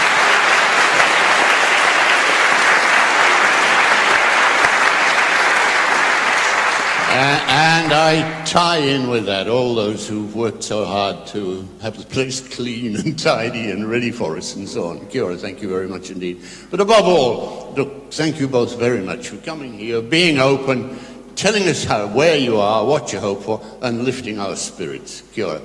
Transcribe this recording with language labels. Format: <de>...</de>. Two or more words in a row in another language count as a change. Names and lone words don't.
<en>And I tie in with that all those who've worked so hard to have the place clean and tidy and ready for us and so on.</en> <mi>Kia ora,</mi> <en>thank you very much indeed. But above all, look, thank you both very much for coming here, being open, telling us where you are, what you hope for, and lifting our spirits.</en> <mi>Kia ora.</mi>